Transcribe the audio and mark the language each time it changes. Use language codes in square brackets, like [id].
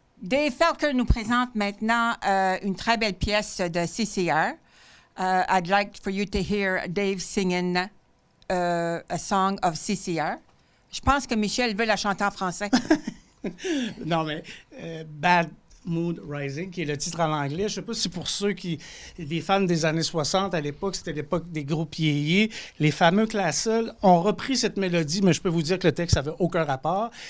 [fr] Felker nous présente maintenant une très belle pièce de CCR. [en] I'd like for you to hear Dave singing a song of CCR. [fr] Je pense que Michel veut la chanter en français. Non, mais Bad Mood Rising, qui est le titre en anglais. Je ne sais pas si pour ceux des fans des années 60, à l'époque, c'était l'époque des groupes yéyés. Les fameux Classel ont repris cette mélodie, mais je peux vous dire que le texte n'avait aucun rapport.